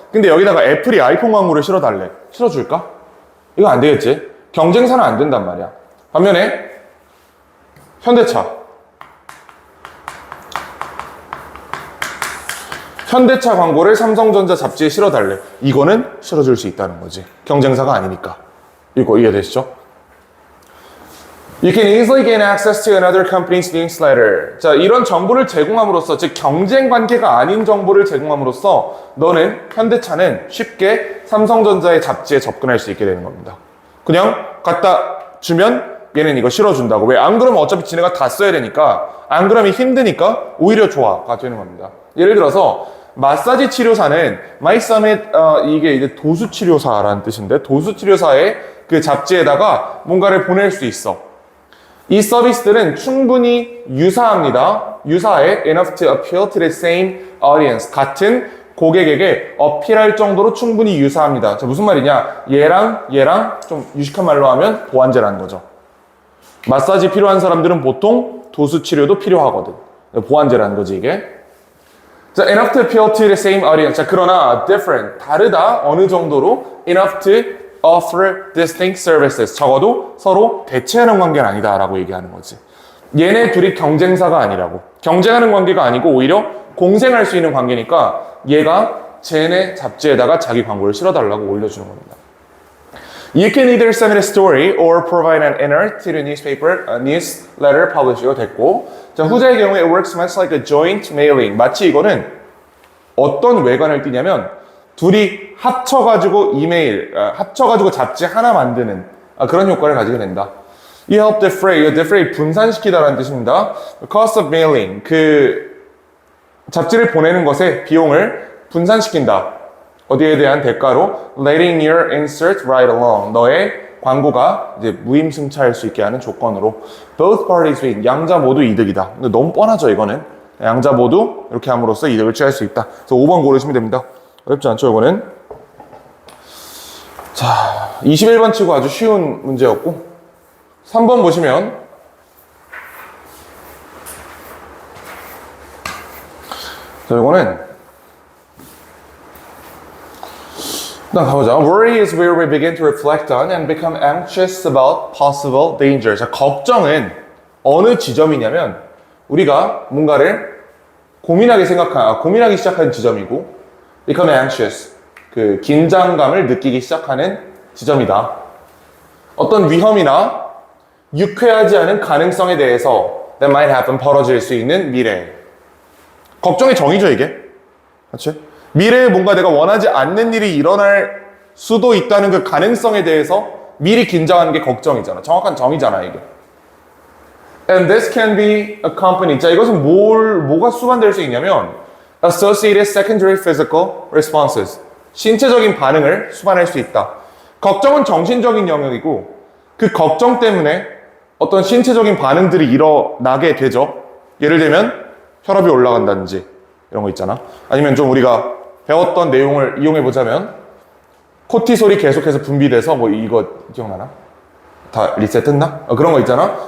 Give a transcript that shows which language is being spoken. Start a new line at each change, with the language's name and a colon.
Korean: 근데 여기다가 애플이 아이폰 광고를 실어달래. 실어줄까? 이거 안 되겠지? 경쟁사는 안 된단 말이야. 반면에 현대차 광고를 삼성전자 잡지에 실어달래. 이거는 실어줄 수 있다는 거지. 경쟁사가 아니니까. 이거 이해되시죠?
English: You can easily gain access to another company's newsletter.
Korean: 자, 이런 정보를 제공함으로써, 즉 경쟁 관계가 아닌 정보를 제공함으로써 너는, 현대차는 쉽게 삼성전자의 잡지에 접근할 수 있게 되는 겁니다. 그냥 갖다 주면 얘는 이거 실어준다고. 왜? 안 그러면 어차피 지네가 다 써야 되니까, 안 그러면 힘드니까 오히려 좋아가 되는 겁니다. 예를 들어서 마사지 치료사는 My Summit, 이게 이제 도수치료사라는 뜻인데, 도수치료사의 그 잡지에다가 뭔가를 보낼 수 있어. 이 서비스들은 충분히 유사합니다. 유사해.
English: Enough to appeal to the same audience.
Korean: 같은 고객에게 어필할 정도로 충분히 유사합니다. 자, 무슨 말이냐? 얘랑 좀 유식한 말로 하면 보완제라는 거죠. 마사지 필요한 사람들은 보통 도수치료도 필요하거든. 보완제라는 거지, 이게.
English: 자, enough to appeal to the same audience.
Korean: 자, 그러나 different, 다르다. 어느 정도로
English: enough to offer distinct services.
Korean: 적어도 서로 대체하는 관계는 아니다라고 얘기하는 거지. 얘네 둘이 경쟁사가 아니라고. 경쟁하는 관계가 아니고 오히려 공생할 수 있는 관계니까 얘가 쟤네 잡지에다가 자기 광고를 실어달라고 올려주는 겁니다.
English: You can either send a story or provide an inner to the newsletter publish.
Korean: 이거 됐고. 자, 후자의 경우에
English: it works much like a joint mailing.
Korean: 마치 이거는 어떤 외관을 띠냐면 둘이 합쳐가지고 합쳐가지고 잡지 하나 만드는 그런 효과를 가지게 된다.
English: You help defray.
Korean: defray 분산시키다라는 뜻입니다.
English: Cost of mailing.
Korean: 그 잡지를 보내는 것의 비용을 분산시킨다. 어디에 대한 대가로
English: letting your insert right along.
Korean: 너의 광고가 이제 무임승차할 수 있게 하는 조건으로
English: both parties win.
Korean: 양자 모두 이득이다. 근데 너무 뻔하죠, 이거는. 양자 모두 이렇게 함으로써 이득을 취할 수 있다. 그래서 5번 고르시면 됩니다. 어렵지 않죠, 이거는? 자, 21번 치고 아주 쉬운 문제였고 3번 보시면 자, 이거는 일단 가보자.
English: Worry is where we begin to reflect on and become anxious about possible danger.
Korean: 자, 걱정은 어느 지점이냐면 우리가 뭔가를 고민하기 시작하는 지점이고
English: become anxious,
Korean: 그 긴장감을 느끼기 시작하는 지점이다. 어떤 위험이나 유쾌하지 않은 가능성에 대해서
English: that might happen,
Korean: 벌어질 수 있는 미래. 걱정의 정의죠, 이게. 그렇지? 미래에 뭔가 내가 원하지 않는 일이 일어날 수도 있다는 그 가능성에 대해서 미리 긴장하는 게 걱정이잖아. 정확한 정의잖아, 이게.
English: And this can be accompanied.
Korean: 자, 이것은 뭐가 수반될 수 있냐면
English: associated secondary physical responses.
Korean: 신체적인 반응을 수반할 수 있다. 걱정은 정신적인 영역이고 그 걱정 때문에 어떤 신체적인 반응들이 일어나게 되죠. 예를 들면 혈압이 올라간다든지 이런 거 있잖아. 아니면 좀 우리가 배웠던 내용을 이용해 보자면 코티솔이 계속해서 분비돼서 뭐 이거 기억나나? 다 리셋했나? 그런 거 있잖아.